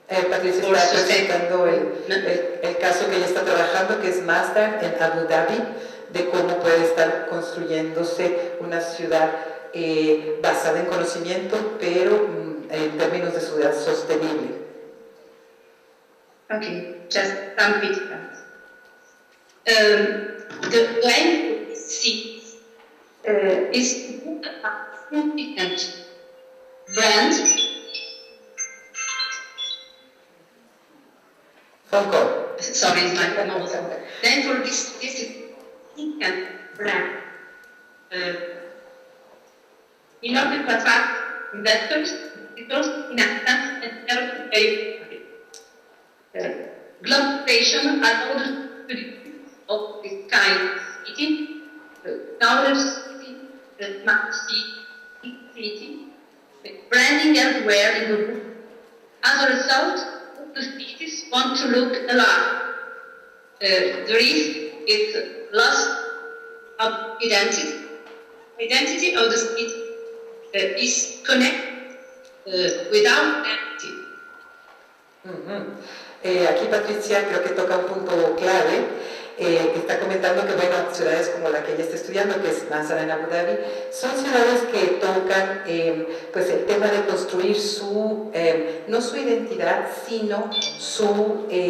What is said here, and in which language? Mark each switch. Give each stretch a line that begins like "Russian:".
Spanish: Patricia está presentando el caso que ella está trabajando, que es Mazda en Abu Dhabi, de cómo puede estar construyéndose una ciudad basada en conocimiento, pero en términos de ciudad sostenible.
English: Okay, just some pictures. The aim of this series is to put a significant brand. Sorry, it's my proposal. Then for this significant brand, in order to attract investors, inhabitants, and everything. Globalization allowed the use of this kind of city, knowledge city, the smart city, branding everywhere in the world. As a result, the cities want to look alike. The risk is loss of identity. Identity of the city is connected without identity.
Spanish: Aquí Patricia creo que toca un punto clave, que está comentando que bueno, ciudades como la que ella está estudiando, que es Masara en Abu Dhabi, son ciudades que tocan pues el tema de construir su, no su identidad, sino su,